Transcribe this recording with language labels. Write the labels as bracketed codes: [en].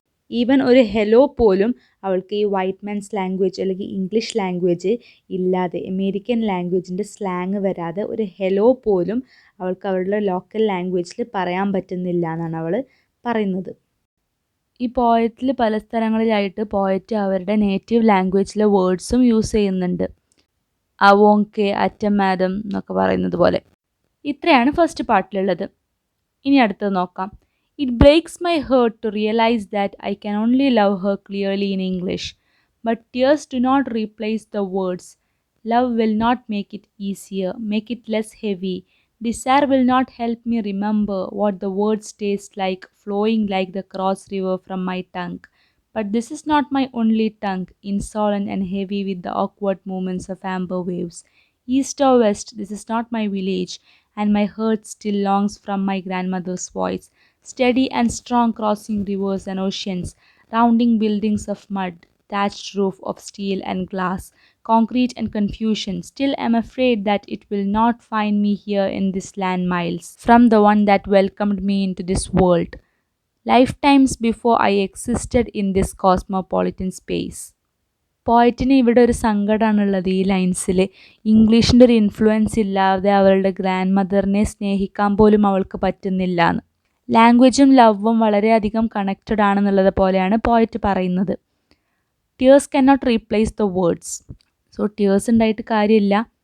[ml] Even ഒരു hello പോലും അവൾക്ക് ഈ വൈറ്റ് മാൻസ് ലാംഗ്വേജ് അല്ലെങ്കിൽ ഇംഗ്ലീഷ് ലാംഗ്വേജ് ഇല്ലാതെ, അമേരിക്കൻ ലാംഗ്വേജിൻ്റെ സ്ലാങ് വരാതെ ഒരു ഹെലോ പോലും അവൾക്ക് അവളുടെ ലോക്കൽ ലാംഗ്വേജിൽ പറയാൻ പറ്റുന്നില്ല എന്നാണ് അവൾ പറയുന്നത്. ഈ പോയറ്റിൽ പല സ്ഥലങ്ങളിലായിട്ട് പോയറ്റ് അവരുടെ നേറ്റീവ് ലാംഗ്വേജിലെ വേർഡ്സും യൂസ് ചെയ്യുന്നുണ്ട്. അവോങ്കെ, അറ്റമാദം എന്നൊക്കെ പറയുന്നത് പോലെ. ഇത്രയാണ് ഫസ്റ്റ് പാർട്ടിലുള്ളത്. ഇനി അടുത്തത് നോക്കാം. [en] It breaks my heart to realize that I can only love her clearly in English. But tears do not replace the words. Love will not make it easier, make it less heavy. Desire will not help me remember what the words taste like flowing like the cross river from my tongue. But this is not my only tongue, insolent and heavy with the awkward movements of amber waves. East or west, this is not my village, and my heart still longs from my grandmother's voice, steady and strong, crossing rivers and oceans, rounding buildings of mud, thatched roof of steel and glass, concrete and confusion. Still am afraid that it will not find me here in this land miles from the one that welcomed me into this world, lifetimes before I existed in this cosmopolitan space. [ml] പോയറ്റിന് ഇവിടെ ഒരു സങ്കടമാണുള്ളത് ഈ ലൈൻസിൽ. ഇംഗ്ലീഷിൻ്റെ ഒരു influence ഇല്ലാതെ അവളുടെ grand മദറിനെ സ്നേഹിക്കാൻ പോലും അവൾക്ക് പറ്റുന്നില്ല എന്ന്. ലാംഗ്വേജും ലവും വളരെയധികം കണക്റ്റഡ് ആണെന്നുള്ളത് പോലെയാണ് പോയറ്റ് പറയുന്നത്. [en] Tears can not replace the words. So [ml] tears ഉണ്ടായിട്ട് കാര്യമില്ല.